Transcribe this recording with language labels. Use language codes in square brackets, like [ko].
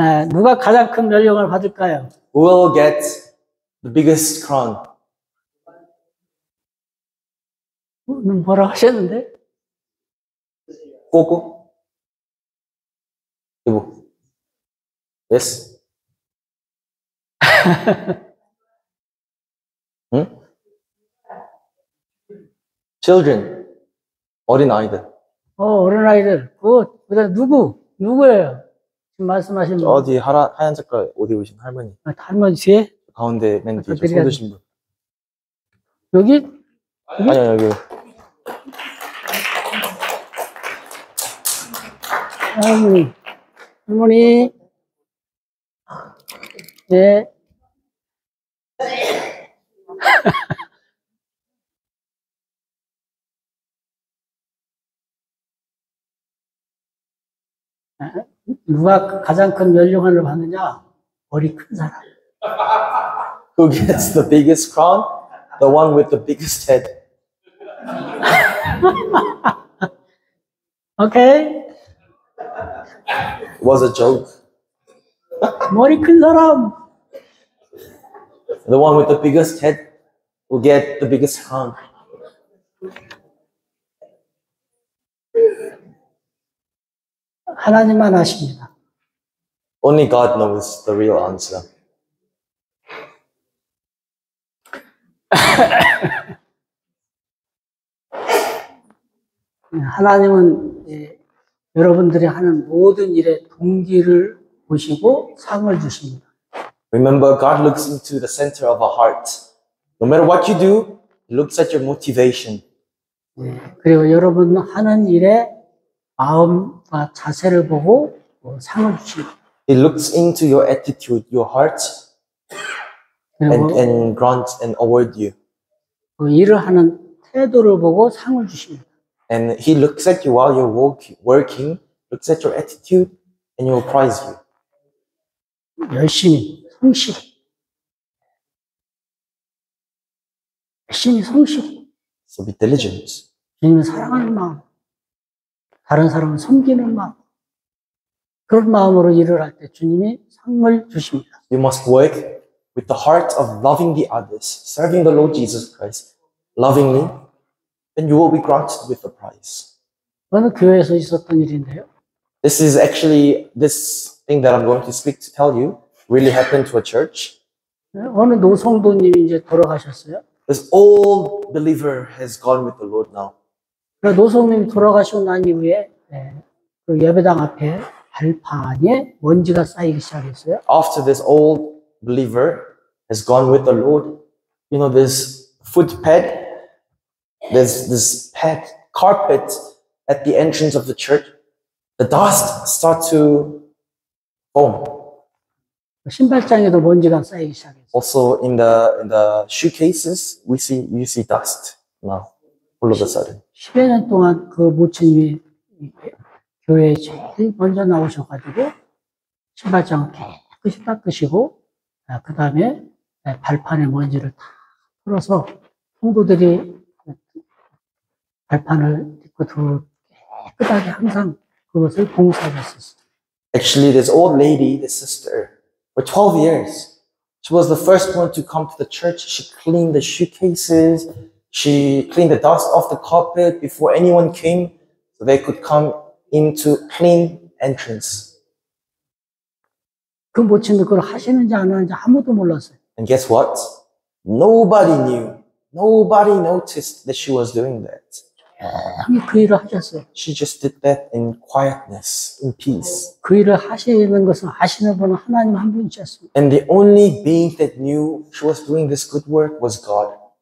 [ko] 누가 가장 큰 면류관을 받을까요? [en] Who will get the biggest crown? [ko] 뭐라고 하셨는데? 꼬꼬? 이거. [en] Yes? [ko] 응? [en] Children, [ko] 어린아이들. 어린아이들. 그다음 누구예요? 지금 말씀하신 분. 어디 하얀 색깔 옷 입으신 할머니. 할머니 뒤에? 가운데 맨 뒤에 손 드신 분. 여기? 아니요, 여기. 할머니. 네. 누가 가장 큰 연령을 받느냐? 머리 큰 사람. [en] Who gets the biggest crown? The one with the biggest head. [ko] 오케이? [en] It was a joke. [ko] 머리 큰 사람. [en] The one with the biggest head will get the biggest crown. [ko] 하나님만 아십니다. [en] Only God knows the real answer. [ko] 하나님은 여러분들이 하는 모든 일의 동기를 보시고 상을 주십니다. [en] Remember, God looks into the center of our heart. No matter what you do, He looks at your motivation. [ko] 그리고 여러분 하는 일의 마음과 자세를 보고 상을 주십니다. [en] He looks into your attitude, your heart, and grants and award you. [ko] 그 일을 하는 태도를 보고 상을 주십니다. [en] And He looks at you while you're working, looks at your attitude, and He will prize you. [ko] 열심히, 성실히. [en] So be diligent. [ko] 주님을 사랑하는 마음, 다른 사람을 섬기는 마음, 그런 마음으로 일을 할 때 주님이 상을 주십니다. [en] You must work with the heart of loving the others, serving the Lord Jesus Christ lovingly, then you will be granted with the prize. [ko] 어느 교회에서 있었던 일인데요. [en] This is actually, this thing that I'm going to speak to tell you really happened to a church. [ko] 어느 노성도님이 이제 돌아가셨어요. [en] This old believer has gone with the Lord now. [ko] 노성님이 돌아가시고 난 이후에 그 예배당 앞에 발판에 먼지가 쌓이기 시작했어요. [en] After this old believer has gone with the Lord, you know, this footpad, there's this pad, carpet at the entrance of the church. The dust starts to form. [ko] 신발장에도 먼지가 쌓이기 시작했어요. [en] Also in the shoe cases, you see dust now, all of a sudden. [ko] 10여 년 동안 그 모친님이 교회에 제일 먼저 나오셔가지고 신발장을 깨끗이 닦으시고 그 다음에 발판에 먼지를 다 풀어서 성도들이 발판을 딛고 깨끗하게 항상 그것을 봉사하셨어요. [en] Actually, this old lady, this sister, for 12 years, she was the first one to come to the church. She cleaned the shoe cases. She cleaned the dust off the carpet before anyone came, so they could come into clean entrance. [ko] 그 모친도 그걸 하시는지 안 하는지 아무도 몰랐어요. [en] And guess what? Nobody knew. Nobody noticed that she was doing that. [ko] 그 일을 하셨어요. [en] She just did that in quietness, in peace. [ko] 그 일을 하시는 것을 아시는 분은 하나님 한 분이셨습니다. [en] And the only being that knew she was doing this good work was God.